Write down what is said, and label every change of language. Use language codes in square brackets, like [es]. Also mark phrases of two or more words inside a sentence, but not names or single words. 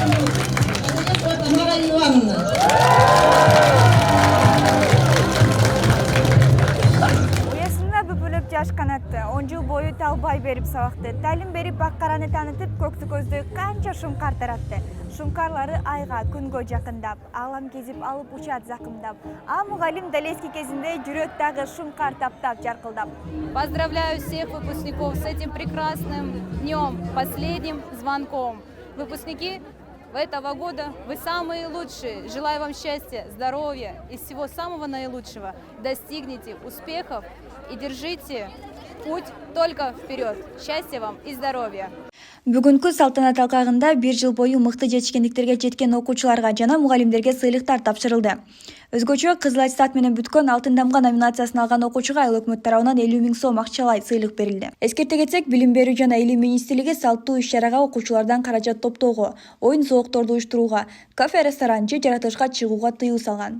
[ky] Уясында бүпүлөп жашкан атты, 10 жыл бою талбай берип сабакты, талим берип баккараны таанытып, көктү көздө канча шумкар таратты. Шумкарлары айга, күнгө жакындап, алам кезип алып учат закымдап. А мугалим Далески кезинде жүрөт дагы шумкар таптап жаркылдап. [ru] Поздравляю всех выпускников с этим прекрасным днем, последним звонком. Выпускники этого года вы самые лучшие. Желаю вам счастья, здоровья и всего самого наилучшего. Достигните успехов и держите путь только вперед. Счастья вам и здоровья. [ky] Бүгүнкү салтанат алкагында 1 жыл бою мыкты жетишкендиктерге жеткен окуучуларга жана мугалимдерге сыйлыктар тапшырылды. Өзгөчө кызыл аттестат менен бүткөн алтын дамга номинациясын алган окуучуга айыл өкмөт тарабынан 50 000 сом акчалай сыйлык берилди. Эскерте кетсек, Билим берүү жана илим министрлиги салттуу иш-чарага окуучулардан каражат топтоого, оюн соокторду уюштурууга, кафе, ресторан же жаратылышка чыгууга тыюу салган.